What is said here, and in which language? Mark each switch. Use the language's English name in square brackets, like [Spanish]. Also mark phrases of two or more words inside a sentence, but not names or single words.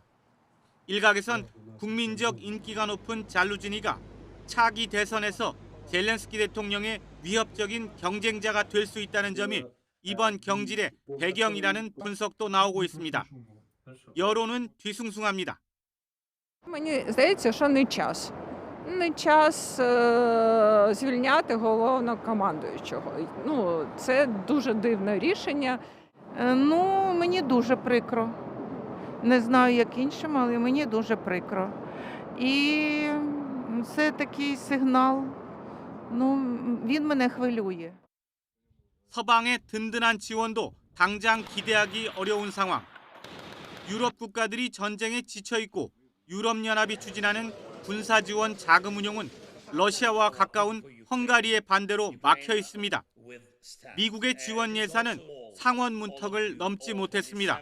[Korean] 일각에선 국민적 인기가 높은 잘루지니가 차기 대선에서 젤렌스키 대통령의 위협적인 경쟁자가 될 수 있다는 점이 이번 경질의 배경이라는 분석도 나오고 있습니다. 여론은 뒤숭숭합니다. [Ukrainian] Мені здається, що не час. Не час звільняти головнокомандуючого. Це дуже дивне рішення. Мені дуже прикро. Не знаю, як іншим, але мені дуже прикро. І це такий сигнал, він мене хвилює. [Korean] 서방의 든든한 지원도 당장 기대하기 어려운 상황. 유럽 국가들이 전쟁에 지쳐 있고 유럽연합이 추진하는 군사지원 자금 운용은 러시아와 가까운 헝가리의 반대로 막혀 있습니다. 미국의 지원 예산은 상원 문턱을 넘지 못했습니다.